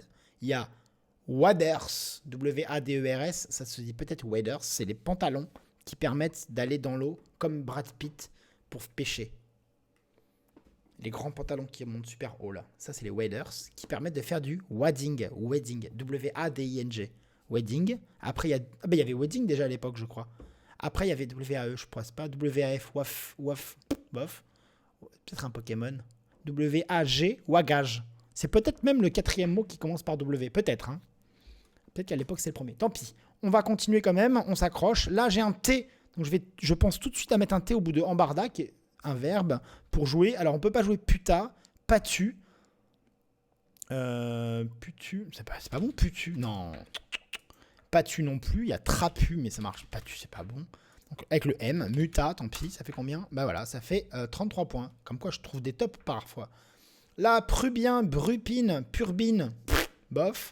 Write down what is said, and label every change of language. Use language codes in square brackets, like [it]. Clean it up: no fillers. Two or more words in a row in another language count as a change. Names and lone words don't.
[fr] Il y a Waders, W-A-D-E-R-S. Ça se dit peut-être waders. C'est les pantalons qui permettent d'aller dans l'eau comme Brad Pitt pour pêcher. Les grands pantalons qui montent super haut là. Ça, c'est les waders qui permettent de faire du wadding. Wedding. W-A-D-I-N-G. Wedding. Après, il y a... Ah ben, il y avait wedding déjà à l'époque, je crois. Après, il y avait W-A-E, je pense pas. W-A-F, waf, bof. Peut-être un Pokémon. W-A-G, wagage. C'est peut-être même le quatrième mot qui commence par W. Peut-être, hein. Peut-être qu'à l'époque, c'est le premier. Tant pis. On va continuer quand même. On s'accroche. Là, j'ai un T. Donc, je pense tout de suite à mettre un T au bout de embarda, qui est un verbe, pour jouer. Alors, on peut pas jouer puta, patu. Putu. C'est pas bon, putu. Non. Patu non plus. Il y a trapu, mais ça marche. Patu, c'est pas bon. Donc, avec le M, muta, tant pis. Ça fait combien? Bah voilà, ça fait 33 points. Comme quoi, je trouve des tops parfois. Là, prubien, brupine, purbine, bof.